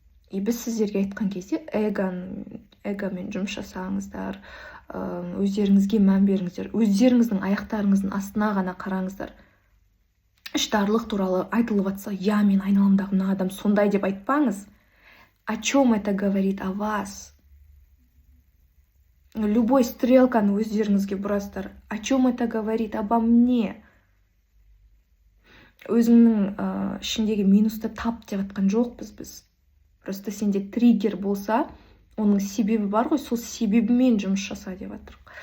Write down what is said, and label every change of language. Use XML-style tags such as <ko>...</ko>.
<kk>И біз сіздерге айтқан кезде эгомен жұмыс жасаңыздар, өздеріңізге мән беріңіздер, өздеріңіздің аяқтарыңыздың астына ғана қараңыздар. Іштарлық туралы айтылып жатса, мен айналамдағы мына адам сондай деп айтпаңыз.</kk> <ru>О чем это говорит о вас? Любой</ru> <kk>стрелканы өздеріңізге бұрасыздар.</kk> <ru>О чем это говорит обо мне?</ru> <kk>Өзіңнің ішіндегі минусты тап деп жатқан жоқпыз біз. Просто сенде триггер болса, оның себебі бар ғой, сол себебімен жұмыс жаса деп жатыр.</kk>